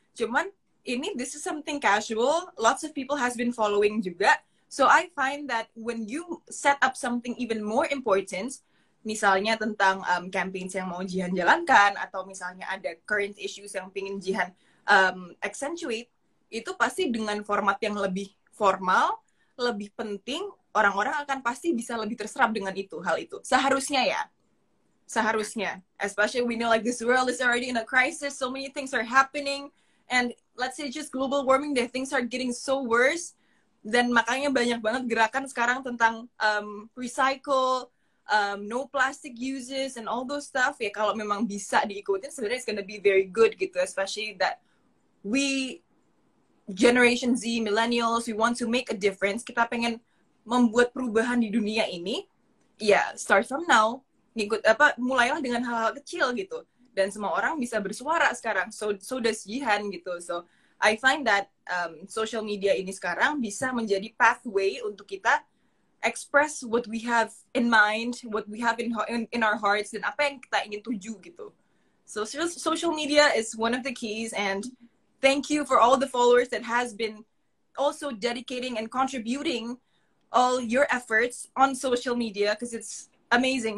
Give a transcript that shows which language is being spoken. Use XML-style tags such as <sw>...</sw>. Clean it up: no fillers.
<en>Cuman, this is something casual. Lots of people has been following juga. So I find that when you set up something even more important,</en> <id>misalnya tentang campaigns yang mau Jihan jalankan, atau misalnya ada</id> <en>current issues</en> <id>yang pingin Jihan accentuate, itu pasti dengan format yang lebih formal, lebih penting, orang-orang akan pasti bisa lebih terserap dengan hal itu. Seharusnya ya. Seharusnya.</id> <en>Especially we know like this world is already in a crisis, so many things are happening, And let's say just global warming deh, things are getting so worse.</en> <id>Dan makanya banyak banget gerakan sekarang tentang recycle,</id> <en>no plastic uses and all those stuff.</en> <id>Ya kalau memang bisa diikutin sebenarnya</id> <en>it's gonna be very good gitu, especially that we Generation Z, millennials, we want to make a difference.</en> <id>Kita pengen membuat perubahan di dunia ini. Ya,</id> <en>start from now.</en> <id>Mulailah dengan hal-hal kecil gitu. Dan semua orang bisa bersuara sekarang.</id> <en>So does Jihan</en> <id>gitu.</id> <en>So I find that social media</en> <id>ini sekarang bisa menjadi</id> <en>pathway</en> <id>untuk kita</id> <en>express what we have in mind, what we have in our hearts,</en> <id>dan apa yang kita ingin tuju gitu.</id> <en>So social media is one of the keys, and thank you for all the followers that has been also dedicating and contributing all your efforts on social media, because it's amazing.</en>